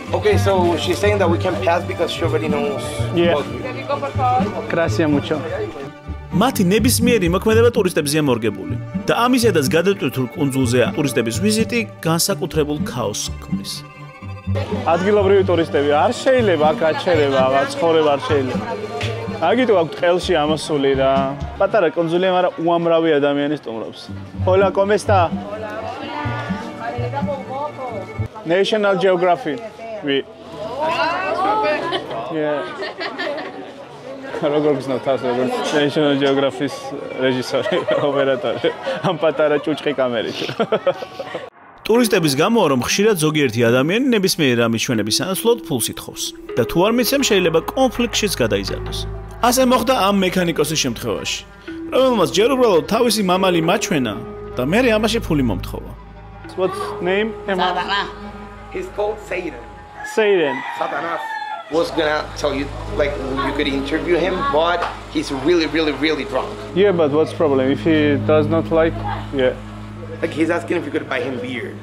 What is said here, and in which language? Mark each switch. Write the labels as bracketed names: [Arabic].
[English] Okay, so she's saying that we can pass because she already knows. Yeah. [Spanish] Te digo, por favor. Gracias mucho. [Georgian] მათი ნებისმიერი მოქმედება ტურისტებზეა მორგებული და ამისედაც გადატვირთულ კუნძულზე ტურისტების ვიზიტი განსაკუთრებულ ქაოსს ქმნის. ადგილობრივი ტურისტები არ შეიძლება აქ აჩერება, ცხოვრება არ შეიძლება. აგიტო აქვს ყელში ამასული რა. პატარა კუნძულია, მაგრამ უამრავი ადამიანი სტუმრობს. [Spanish] Hola, ¿cómo está? [English] National Geographic. Oui. Yeah. [Georgian] როგორ გზნოთ თავს როგორც National Geographic რეჟისორი, ოპერატორი. ამ პატარა ჭუჭყი კამერით. ტურისტების გამო რომ ხშირად ზოგიერთი ადამიანი ნებისმიერ რამის ჩვენების სანაცვლოდ ფულს ითხოვს და თუ არ მიცემ შეიძლება კონფლიქტშიც გადაიზარდოს. ასე მოხდა ამ მექანიკოსის შემთხვევაში, რომელმაც ჯერ უბრალოდ თავისი მამალი მაჩვენა და მერე ამაში ფული მომთხოვა. [English] What's name? He's called Satan. Satan. Satanas was gonna tell you, like, you could interview him, but he's really drunk. Yeah, but what's the problem? If he does not like, yeah. Like, he's asking if you could buy him beer.